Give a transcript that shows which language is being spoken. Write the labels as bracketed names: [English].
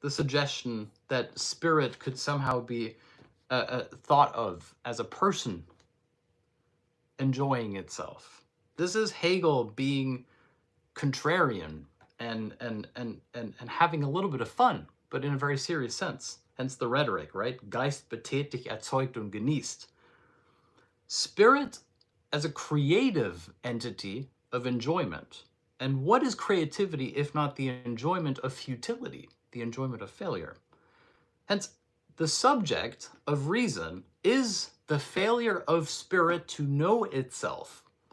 [English] The suggestion that spirit could somehow be thought of as a person enjoying itself. This is Hegel being contrarian and having a little bit of fun, but in a very serious sense. Hence the rhetoric, right? [German] Geist betätigt, erzeugt und genießt. [English] Spirit as a creative entity of enjoyment. And what is creativity if not the enjoyment of futility, the enjoyment of failure? Hence, the subject of reason is the failure of spirit to know itself.